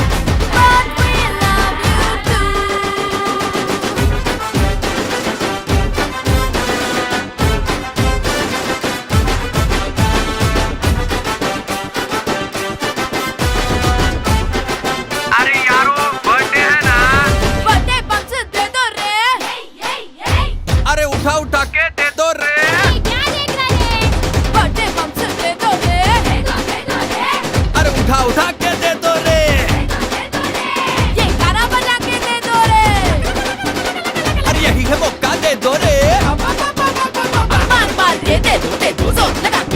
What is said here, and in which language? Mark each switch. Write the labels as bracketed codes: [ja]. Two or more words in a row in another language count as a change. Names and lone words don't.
[en] But we love you too. Birthday bumps [hi] दे दो रे. अरे उठा उठा के दे दो रे. क्या देख रहे? [en] Birthday bumps [hi] दे दो रे. अरे उठा उठा के दे दो रे. ये गाना बजा के दे दो रे. अरे यही है मौका दे दो रे. मार मार के दे दो जोर लगा के